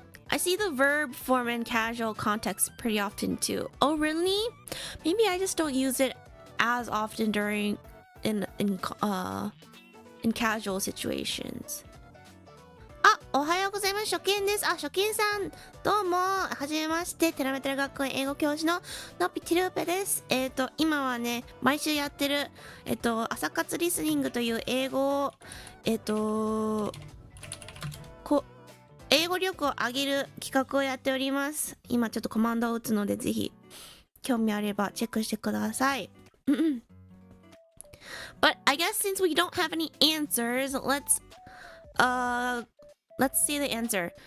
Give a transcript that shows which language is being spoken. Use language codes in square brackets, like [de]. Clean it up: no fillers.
[en] I see the verb form in casual context pretty often too. Oh, really? Maybe I just don't use it as often during in casual situations. [ja] おはようございます。初見です。初見さん、どうも。はじめまして。テラメテラ学園英語教師ののっぴティルーペです。今はね、毎週やってる、朝活リスニングという英語を、英語力を上げる企画をやっております。今ちょっとコマンドを打つので、ぜひ、興味あればチェックしてください。 [en] But I guess since we don't have any answers, let's see the answer.